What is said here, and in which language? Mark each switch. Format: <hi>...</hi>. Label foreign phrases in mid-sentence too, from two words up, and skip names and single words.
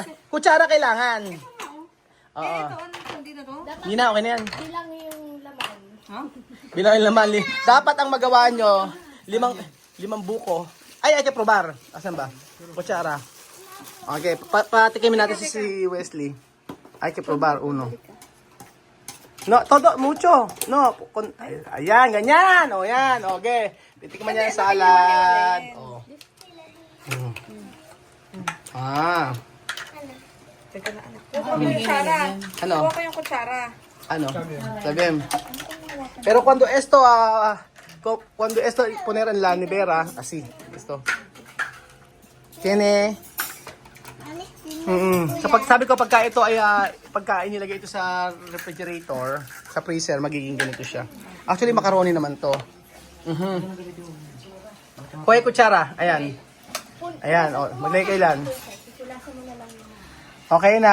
<tl>Kutsara kailangan. Oo. Ito, ano, hindi na to? Hindi na, okay na yan. Bilang yung laman. Bilang yung laman. Dapat ang magawa nyo, limang buko. Ay, probar. Asan ba? Kutsara. Okay, patikimin natin si Wesley. Ay,</tl> <es>probar, uno. No, todo, mucho. No,</es> <tl>ayan, ganyan. O, yan, okay. Titikman niya yung salad. O. Teka na, anak. Kuha ko yung kutsara. Ano? Kuha ko yung kutsara. Ano? Sabim.</tl> <es>Pero cuando esto poner en la nevera, así, esto.</es> <tl>Tiene sabi ko pagka ito ay pagka inilagay ito sa refrigerator, sa freezer, magiging ganito siya. Actually macaroni naman to. Kuha kutsara, ayan. Ayan, maglagay kailan. Okay na.</tl>